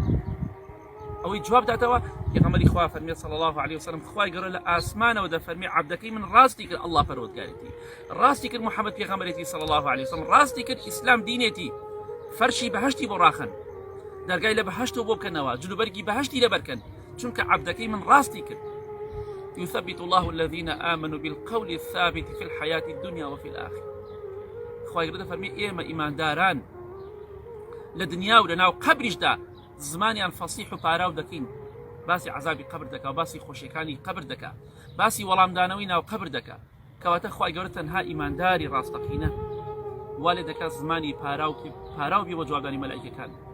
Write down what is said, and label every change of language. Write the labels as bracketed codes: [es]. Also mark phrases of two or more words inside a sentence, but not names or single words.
[ckb] ئەوەی جواب داتەوە پێغەمبەری خوا فەرمیێ [ar] صلی الله عليه وسلم [ckb] خوای گەورە لە ئاسمانەوە دەفەرمێ عەبدەکەی من ڕاستی کرد ئەڵڵا پەروەردگارێتی، ڕاستی کرد محەممەد پێغەمبەرێتی [ar] صلی الله عليه وسلم، [ckb] ڕاستی کرد ئیسلام دینێتی، فەرشی بەهەشتی بۆ ڕاخن، دەرگای لە بەهەشتەوە بۆ بکەنەوە، جلوبەرگی بەهەشتی لەبەرکەن، چونکە عەبدەکەی من ڕاستی کرد. [ar] يثبت الله الذين آمنوا بالقول الثابت في الحياة الدنيا وفي الآخرة. [ckb] خوای گەورە دەفەرمێ ئێمە ئیمانداران لە دنیا و لەناو قەبریشدا زمانیان فەسیح و پاراو دەکەین، باسی عەزابی قەبر دەکا و باسی خۆشیەکانی قەبر دەکا، باسی وەڵامدانەوەی ناو قەبر دەکا، کەواتە خوای گەورە تەنها ئیمانداری ڕاستەقینە وا لێ دەکات زمانی پاراو بێ بۆ جوابدانی مەلائیکەکان.